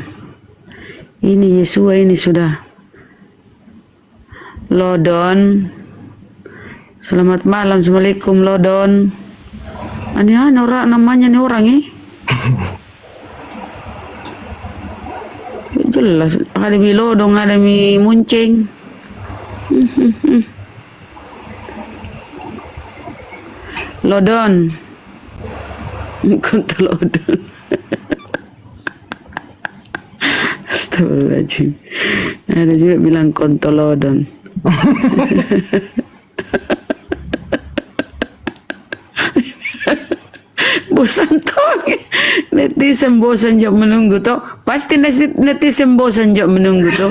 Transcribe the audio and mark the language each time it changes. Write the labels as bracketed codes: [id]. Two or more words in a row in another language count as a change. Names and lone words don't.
[id] Ini Yesua ini sudah. Lodon. Selamat malam. Assalamualaikum Lodon. Aneh orang namanya nih orang jelas ada mi Lodon, ada mi Munceng. Lodon. Konto Lodon. Astagfirullahaladzim. Ada juga bilang konto Lodon. Bosan toh, netizen bosan jok menunggu toh, pasti netizen bosan jok menunggu toh.